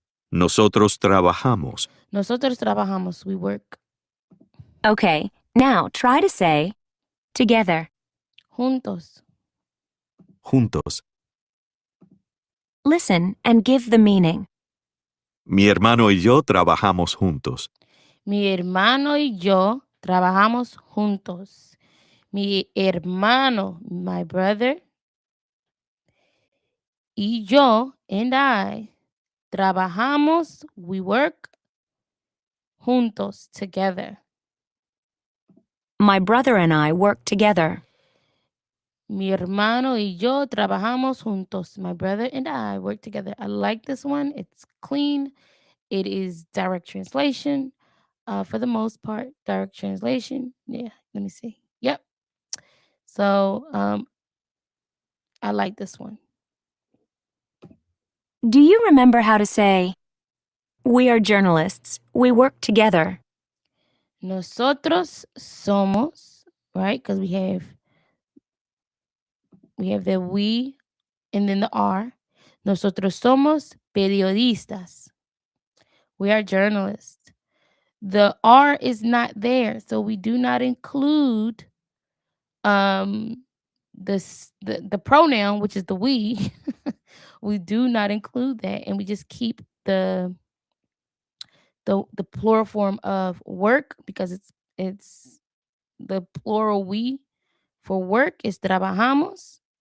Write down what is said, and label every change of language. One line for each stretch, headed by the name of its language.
Spanish: Nosotros trabajamos. Nosotros trabajamos.
English: We work. Okay, now try to say, together.
Spanish: Juntos. Juntos.
English: Listen and give the meaning.
Spanish: Mi hermano y yo trabajamos juntos. Mi hermano y yo trabajamos juntos. Mi hermano,
English: my brother,
Spanish: y yo,
English: and I, trabajamos, we work, juntos, together. My brother and I work together.
Spanish: Mi hermano y yo trabajamos juntos.
English: My brother and I work together. I like this one. It's clean. It is direct translation. For the most part, direct translation. Yeah, let me see. Yep. So I like this one. Do you remember how to say, we are journalists, we work together?
Spanish: Nosotros somos, right?
English: Because we have the we and then the are.
Spanish: Nosotros somos periodistas.
English: We are journalists. The are is not there, so we do not include the pronoun, which is the we. We do not include that, and we just keep the plural form of work because it's the plural we for work is trabajamos.